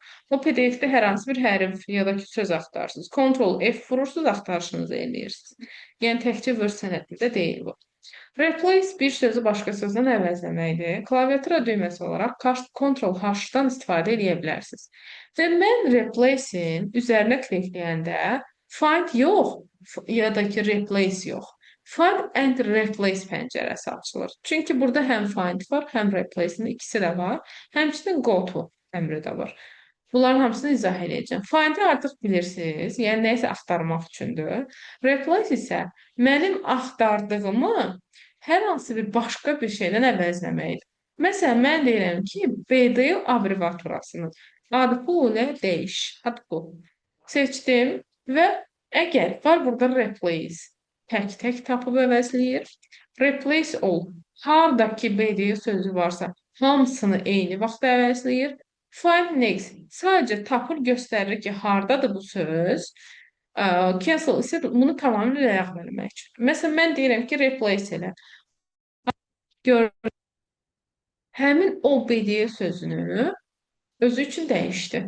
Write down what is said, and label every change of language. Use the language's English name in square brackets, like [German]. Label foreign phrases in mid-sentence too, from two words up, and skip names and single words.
[Azerbaijani] O PDF-də hər hansı bir hərf ya da ki, söz axtarırsınız. Ctrl F vurursunuz, axtarışınızı eləyirsiniz. Yəni təkcə Word sənədində deyil bu. Replace bir sözü başqa sözlə əvəzləməkdir. Klaviatura düyməsi olaraq Ctrl H-dan istifadə edə bilərsiniz. Və mən replace-in üzərinə klikləyəndə find yox, ya da ki replace yox. [English] Find and replace [Azerbaijani] pəncərəsi açılır. Çünki burada həm find var, həm replace-in ikisi də var. Həmçinin [English] go to [Azerbaijani] əmri də var. Bunların hamısını izah edəcəm. Find-i artıq bilirsiniz, yəni nəyisə axtarmaq üçündür. Replace isə mənim axtardığımı hər hansı bir başqa bir şeydən əvəzləməkdir. Məsələn, mən deyirəm ki, BD abreviaturasını adpul ilə dəyiş. Adpul. Seçdim və Əgər var burada replace tək-tək tapıb əvəzləyir. [English] Replace all [Azerbaijani] hardakı BD sözü varsa hamısını eyni vaxtda əvəzləyir. [English] Find next [Azerbaijani] sadəcə tapır göstərir ki, hardadır bu söz. Cancel isə bunu tamamilə ləğv etmək üçün. Məsələn, mən deyirəm ki, replace elə. Gör, həmin o BD sözünü özü üçün dəyişdi.